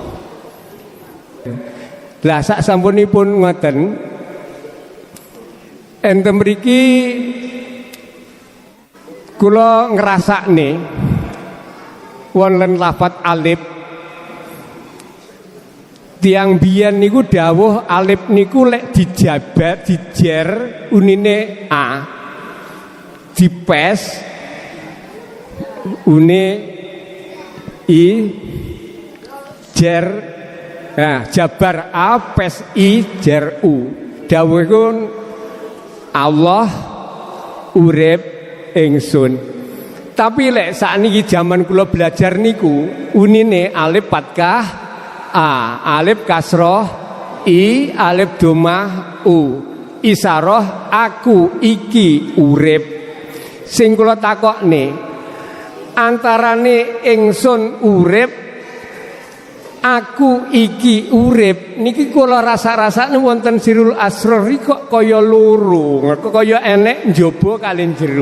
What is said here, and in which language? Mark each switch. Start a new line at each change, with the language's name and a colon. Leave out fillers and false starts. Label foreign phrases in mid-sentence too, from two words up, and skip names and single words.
Javanese: Lah sak sampunipun ngoten, enten mriki kula ngrasakne wonten lafat alif. Tiang biyen niku dawuh alif niku lek dijabat dijer unine a, dipes une i, jer jabar a pes i jer u. Dawuhipun Allah urip ingsun. Tapi lek sakniki jaman kula belajar niku unine alif fathah a, alif kasroh i, alif domah u. Isaroh aku iki urip. Sing kula takokne antarane ingsun urip aku iki urip niki kula rasa-rasane wonten Sirul Asrar kok kaya loro, kaya enek njaba kali jero.